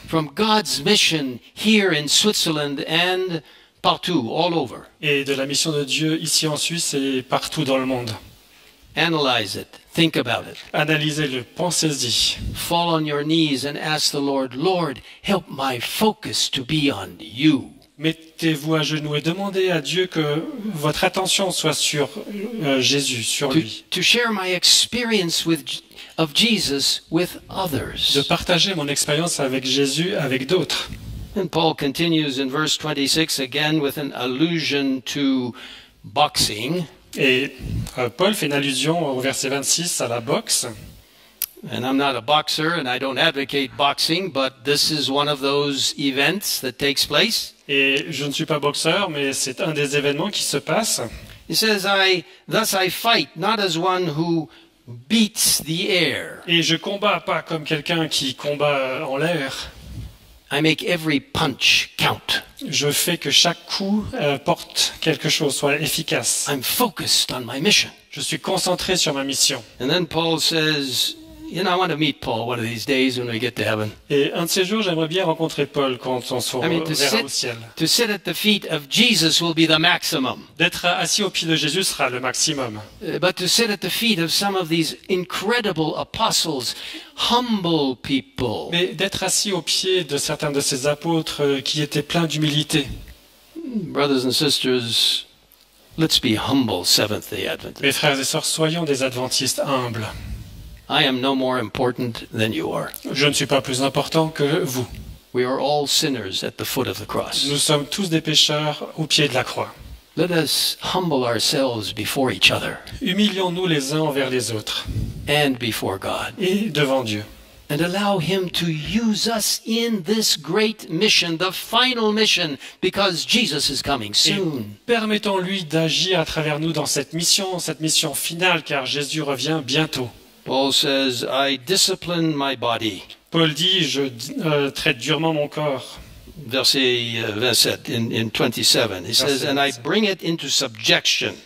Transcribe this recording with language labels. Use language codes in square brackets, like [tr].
[en] From God's mission here in Switzerland and partout, all over. [fr] Et de la mission de Dieu ici en Suisse et partout dans le monde. [en] Analyze it. Think about it. [fr] Analysez-le, pensez-y. [en] Fall on your knees and ask the Lord, Lord, help my focus to be on you. [fr] Mettez-vous à genoux et demandez à Dieu que votre attention soit sur Jésus, sur lui. [en] To share my experience of Jesus with [fr] De [en] others. [fr] partager mon expérience avec Jésus avec d'autres. [en] And Paul continues in verse 26 again with an allusion to boxing. [fr] Et Paul fait une allusion au verset 26 à la boxe. [en] And I'm not a boxer and I don't advocate boxing, but this is one of those events that takes place. [fr] Et je ne suis pas boxeur, mais c'est un des événements qui se passe. [en] He says, Thus I fight, not as one who beats the air. [fr] Et je combats pas comme quelqu'un qui combat en l'air. [en] I make every punch count. [fr] Je fais que chaque coup porte quelque chose, soit efficace. [en] I'm focused on my mission. [fr] Je suis concentré sur ma mission. [en] And then Paul says, I want to meet Paul one of these days when we get to heaven. [fr] Et un de ces jours, j'aimerais bien rencontrer Paul quand on se verra au ciel. [en] To sit at the feet of Jesus will be the maximum. [fr] D'être assis au pied de Jésus sera le maximum. [en] But to sit at the feet of some of these incredible apostles, humble people. [fr] Mais d'être assis au pied de certains de ces apôtres qui étaient pleins d'humilité. [en] Brothers and sisters, let's be humble Seventh-day Adventists. [fr] Mes frères et sœurs, soyons des adventistes humbles. [en] I am no more important than you are. [fr] Je ne suis pas plus important que vous. [en] We are all sinners at the foot of the cross. [fr] Nous sommes tous des pécheurs au pied de la croix. [en] Let us humble ourselves before each other [fr] Humilions-nous les uns envers les autres [en] and before God, [fr] et devant Dieu. [en] and allow Him to use us in this great mission, the final mission, because Jesus is coming [fr] Et [en] soon. [fr] permettons-lui d'agir à travers nous dans cette mission finale, car Jésus revient bientôt. [en] Paul says, I discipline my body. [fr] Paul dit, je traite durement mon corps. Verset 27, [en] in 27. He says, and I bring it into subjection.